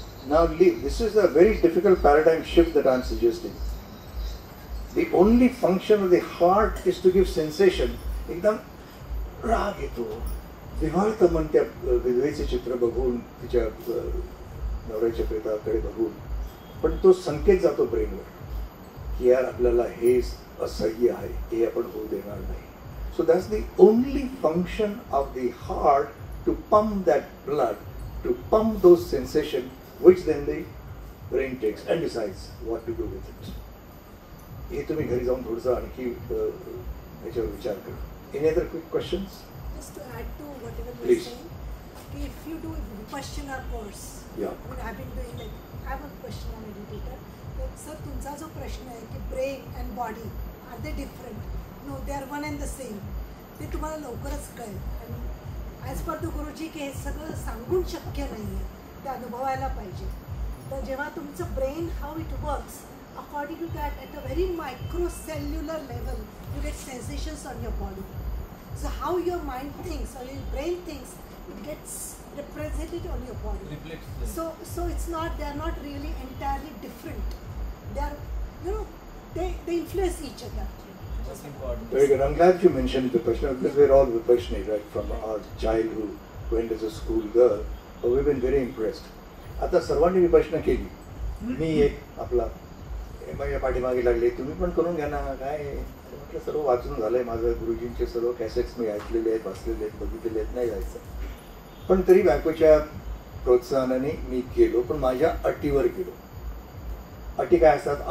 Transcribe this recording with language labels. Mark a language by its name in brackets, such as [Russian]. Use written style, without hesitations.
[English] Now this is a very difficult paradigm shift that I am suggesting. The only function of the heart is to give sensation. [Marathi] एकदम राग येतो, विव्हळतं मन त्या विधवेचे चित्र बघून, तिच्या नवऱ्याच्या प्रेताकडे बघून, पण तो संकेत जातो ब्रेनवर की यार आपल्याला हे असह्य आहे, हे आपण होऊ देणार नाही. [English] So that's the only function of the heart, to pump that blood, to pump those sensations, which then the brain takes and decides what to do with it. [Marathi] हे तुम्ही घरी जाऊन थोडंसं आणखी याच्यावर विचार करा. [English] Any other quick questions? Just to add to whatever you're Please. saying, if you do a Vipassana course, Yeah. I mean, I've been doing like, I'm a Vipassana meditator. But sir, [Marathi] तुमचा जो प्रश्न आहे की [English] brain and body, are they different? No, they are one and the same. [Marathi] ते तुम्हाला लवकरच कळेल. आणि [English] as per the [Marathi] गुरुजी की हे सगळं सांगून शक्य नाही आहे, ते अनुभवायला पाहिजे. तर जेव्हा तुमचं [English] Brain how it works, according to that, at a very microcellular level, you get sensations on your body. So how your mind thinks or your brain thinks, it gets represented on your body. Reflects. So it's not, they are not really entirely different. They are, you know, they influence each other. That's important. Very good. I'm glad you mentioned Vipassana because we're all Vipassani, right? From our childhood, went as a school girl, but we've been very impressed. [Marathi] आता सर्वांनी विपश्यना केली. मी एक आपला माझ्या पाठीमागे लागले, तुम्ही पण करून घ्या ना. काय म्हटलं, सर्व वाचून झालंय माझं, गुरुजींचे सर्व कॅसेट्स मी ऐकलेले आहेत, वाचलेले आहेत, बघितलेले आहेत, नाही जायचं. पण तरी बायकोच्या प्रोत्साहनाने मी गेलो, पण माझ्या अटीवर गेलो. अटी काय असतात?